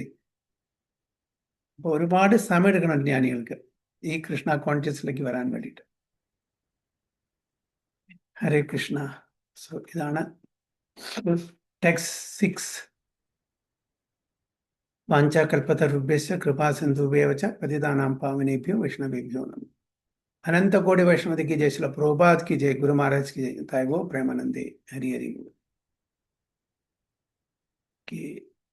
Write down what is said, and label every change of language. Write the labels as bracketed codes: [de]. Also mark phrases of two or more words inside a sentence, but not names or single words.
[ml] അപ്പൊ ഒരുപാട് സമയം എടുക്കണം ജ്ഞാനികൾക്ക് ഈ കൃഷ്ണ കോൺഷ്യസിലേക്ക് വരാൻ വേണ്ടിയിട്ട്. ഹരേ കൃഷ്ണ. സോ ഇതാണ് ടെക്സ്റ്റ് 6. [sa] വാഞ്ചാകൽപതരുഭ്യശ്ച കൃപാസിന്ധുഭ്യേവ ച പതിതാനാം പാവനേഭ്യോ വൈഷ്ണവേഭ്യോ നമഃ. [hi] अनंत कोटि वैष्णव की जय, श्रील प्रभुपाद की जय, गुरु महाराज की जय, [bn] তাই বো প্রেমানন্দে হরি হরি বোল.